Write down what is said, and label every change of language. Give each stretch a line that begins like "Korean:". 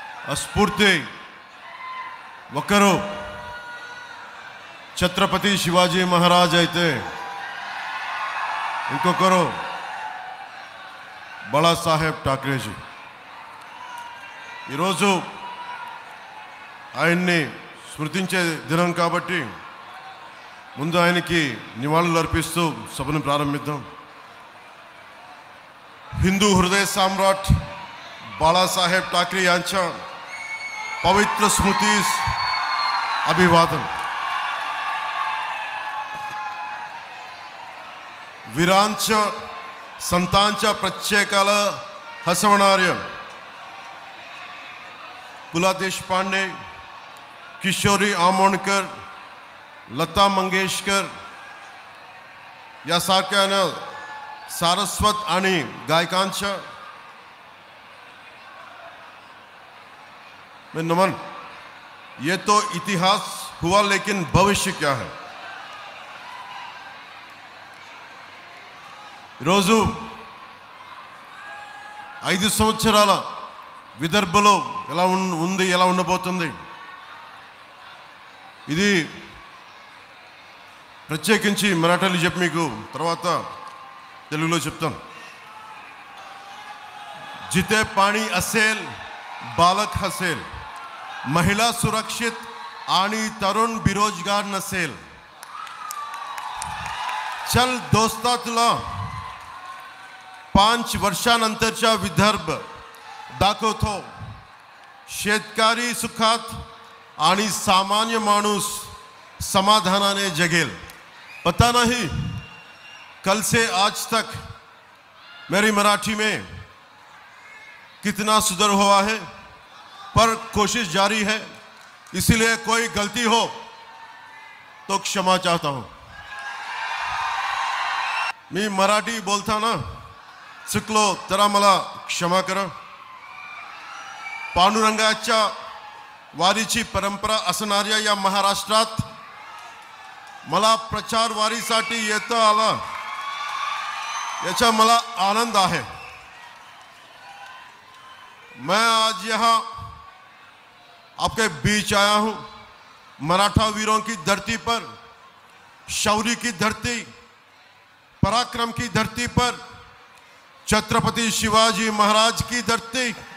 Telugu: ఆ స్ఫూర్తి ఒకరు ఛత్రపతి శివాజీ మహారాజ్ అయితే, ఇంకొకరు బాళాసాహెబ్ ఠాక్రేజీ. ఈరోజు ఆయన్ని స్మృతించే దినం కాబట్టి ముందు ఆయనకి నివాళులు అర్పిస్తూ సభను ప్రారంభిద్దాం.
Marathi: हिंदू हृदय सम्राट बाळासाहेब ठाकरे यांच्या पवित्र स्मृतीस अभिवादन. वीरांच्या संतांच्या प्रत्येकाला हसवणाऱ्या पुला देशपांडे, किशोरी आमोणकर, लता मंगेशकर यासारख्या सारस्वत आणि गायकांच्या में नमन.
Hindi: ये तो इतिहास हुआ, लेकिन भविष्य क्या है?
Telugu: రోజు 5 సంవత్సరాల విదర్భలో ఎలా ఉంది, ఎలా ఉండబోతుంది, ఇది ప్రత్యేకించి మరాఠీలో చెప్పి మీకు తర్వాత తెలుగులో చెప్తాను.
Marathi: जिथे पाणी असेल बालक हसेल, महिला सुरक्षित आणि तरुण बेरोजगार नसेल. चल दोस्ता तुला 5 वर्षानंतरचा विदर्भ दाखवतो. शेतकरी सुखात आणि सामान्य माणूस समाधानाने जगेल.
Hindi: पता नहीं कल से आज तक मेरी मराठी में कितना सुधार हुआ है, पर कोशिश जारी है. इसीलिए कोई गलती हो तो क्षमा चाहता हूं.
Marathi: मी मराठी बोलताना चुकलो तर मला क्षमा करा. पांडुरंगाच्या वारीची परंपरा असणाऱ्या या महाराष्ट्रात मला प्रचार वारीसाठी येता आला याचा मला आनंद आहे.
Hindi: मैं आज यहाँ आपके बीच आया हूं मराठा वीरों की धरती पर, शौर्य की धरती, पराक्रम की धरती पर, छत्रपति शिवाजी महाराज की धरती.